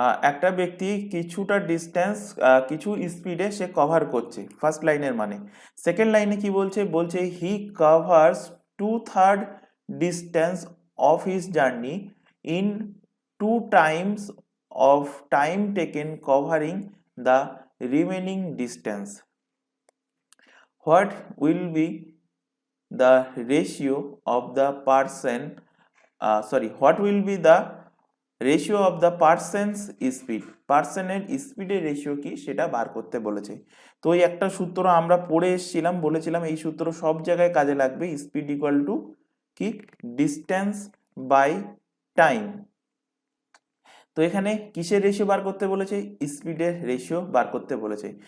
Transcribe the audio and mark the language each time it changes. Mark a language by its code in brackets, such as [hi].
[bn] একটা ব্যক্তি কিছুটা ডিস্টেন্স কিছু স্পিডে সে কভার করছে, ফার্স্ট লাইনের মানে। সেকেন্ড লাইনে কি বলছে? [en] বলছে he covers 2/3 distance of his journey in 2 times of time taken covering the remaining distance. What will be the ratio of the person what will be the ratio of the person's speed? [bn] পার্সনের স্পিডের ratio কি সেটা বার করতে বলেছে। তো এই একটা সূত্র আমরা পড়ে এসেছিলাম, বলেছিলাম এই সূত্র সব জায়গায় কাজে লাগবে। [en] Speed equal to কি? Distance by time. [bn] তো এখানে কিসের রেশিও বার করতে বলেছে? স্পিডের রেশিও বার করতে বলেছে।